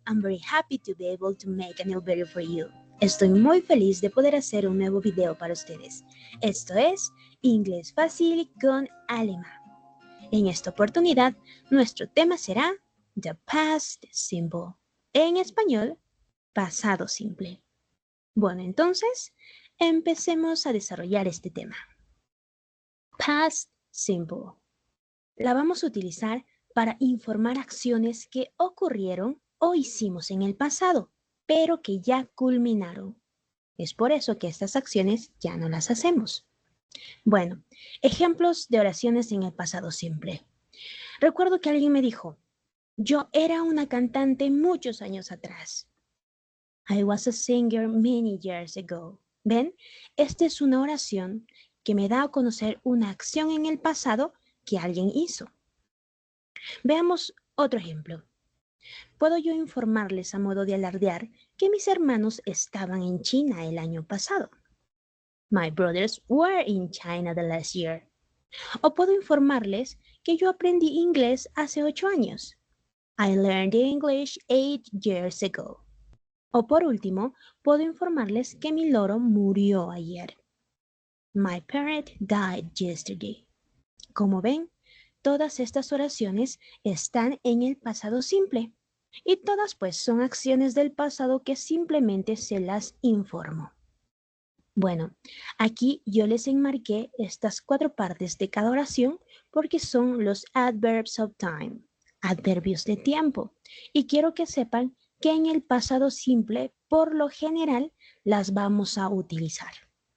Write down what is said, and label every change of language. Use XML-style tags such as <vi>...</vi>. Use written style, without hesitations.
<en>I'm very happy to be able to make a new video for you.</en> <es>Estoy muy feliz de poder hacer un nuevo video para ustedes. Esto es Inglés Fácil con Alemán. En esta oportunidad, nuestro tema será The Past Simple. En español, pasado simple. Bueno, entonces, empecemos a desarrollar este tema. Past Simple. La vamos a utilizar para informar acciones que ocurrieron o hicimos en el pasado, pero que ya culminaron. Es por eso que estas acciones ya no las hacemos. Bueno, ejemplos de oraciones en el pasado simple. Recuerdo que alguien me dijo, yo era una cantante muchos años atrás.</es> <en>I was a singer many years ago.</en> <es>¿Ven? Esta es una oración que me da a conocer una acción en el pasado que alguien hizo. Veamos otro ejemplo. Puedo yo informarles a modo de alardear que mis hermanos estaban en China el año pasado.</es> <en>My brothers were in China the last year.</en> <es>O puedo informarles que yo aprendí inglés hace 8 años.</es> <en>I learned English 8 years ago.</en> <es>O por último, puedo informarles que mi loro murió ayer.</es> <en>My parrot died yesterday.</en> <es>Como ven, todas estas oraciones están en el pasado simple y todas pues son acciones del pasado que simplemente se las informo. Bueno, aquí yo les enmarqué estas 4 partes de cada oración porque son los adverbs of time, adverbios de tiempo, y quiero que sepan que en el pasado simple por lo general las vamos a utilizar.</es>